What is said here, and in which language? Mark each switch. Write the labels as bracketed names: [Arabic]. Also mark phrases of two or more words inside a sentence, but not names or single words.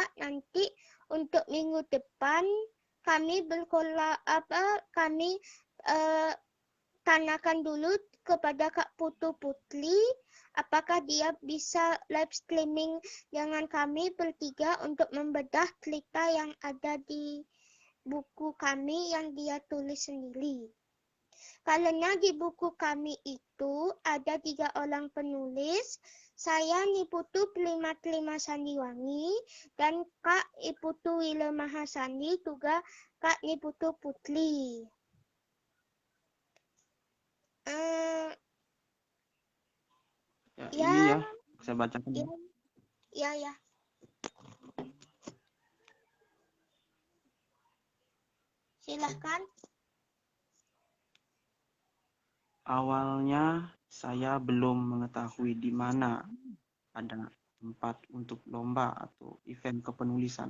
[Indonesian] Nanti untuk minggu depan kami kami tanyakan dulu kepada Kak Putu Putri apakah dia bisa [English] live streaming [Indonesian] dengan kami bertiga untuk membedah cerita yang ada di buku kami yang dia tulis sendiri. Karena di buku kami itu ada 3 orang penulis, saya Niputu Pelima Sandiwangi dan Kak Iputu Wile Mahasandi juga Kak Niputu Putri. Ya, ini ya, saya bacakan. Ya. Silahkan. Awalnya saya belum mengetahui di mana ada tempat untuk lomba atau event kepenulisan.